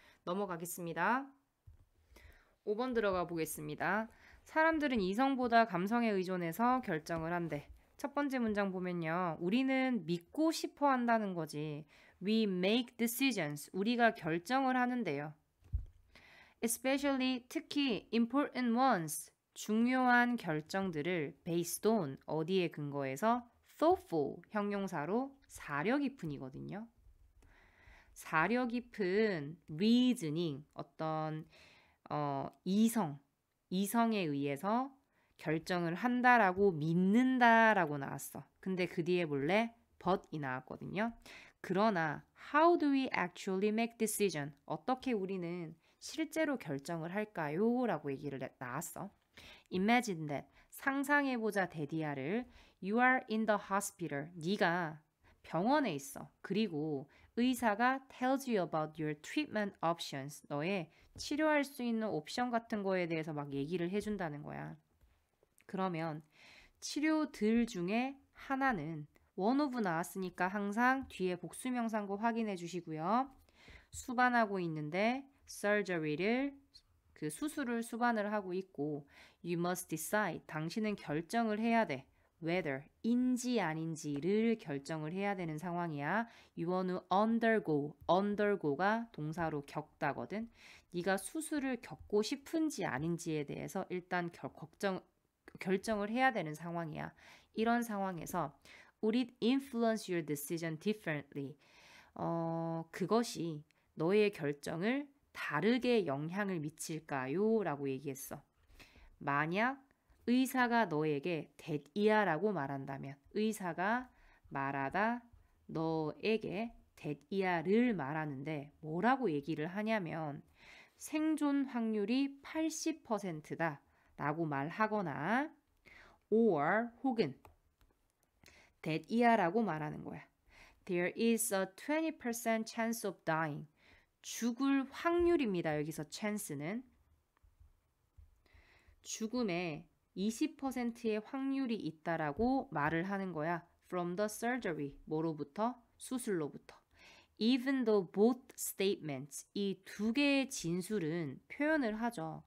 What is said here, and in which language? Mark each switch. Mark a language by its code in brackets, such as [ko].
[ko] 넘어가겠습니다. 5번 들어가 보겠습니다. 사람들은 이성보다 감성에 의존해서 결정을 한대. 첫 번째 문장 보면요. 우리는 믿고 싶어 한다는 거지. [en] We make decisions. [ko] 우리가 결정을 하는데요. [en] Especially, [ko] 특히 [en] important ones. [ko] 중요한 결정들을 [en] based on, [ko] 어디에 근거해서 [en] thoughtful, [ko] 형용사로 사려 깊은이거든요. 사려 깊은 reasoning, 어떤 이성에 의해서 결정을 한다라고 믿는다라고 나왔어. 근데 그 뒤에 볼래? but이 나왔거든요. 그러나 [en] how do we actually make decision? [ko] 어떻게 우리는 실제로 결정을 할까요? 라고 얘기를 나왔어. [en] Imagine that. [ko] 상상해보자 데디아를 [en] You are in the hospital. [ko] 네가 병원에 있어. 그리고 의사가 [en] tells you about your treatment options. [ko] 너의 치료할 수 있는 옵션 같은 거에 대해서 막 얘기를 해준다는 거야. 그러면 치료들 중에 하나는 one of 나왔으니까 항상 뒤에 복수명사고 확인해 주시고요. 수반하고 있는데 surgery를 그 수술을 수반을 하고 있고 [en] you must decide. [ko] 당신은 결정을 해야 돼. whether 인지 아닌지를 결정을 해야 되는 상황이야. [en] You want to undergo가 [ko] 동사로 겪다거든. 네가 수술을 겪고 싶은지 아닌지에 대해서 일단 결정을 해야 되는 상황이야. 이런 상황에서 [en] Would it influence your decision differently? [ko] 그것이 너의 결정을 다르게 영향을 미칠까요? 라고 얘기했어. 만약 의사가 너에게 that이야라고 말한다면 의사가 말하다 너에게 that이야를 말하는데 뭐라고 얘기를 하냐면 생존 확률이 80%다 라고 말하거나 or 혹은 that이야라고 말하는 거야. [en] There is a 20% chance of dying. [ko] 죽을 확률입니다. 여기서 chance는 죽음의 20%의 확률이 있다라고 말을 하는 거야. [en] From the surgery. [ko] 뭐로부터? 수술로부터. [en] Even though both statements, [ko] 이 두 개의 진술은 표현을 하죠.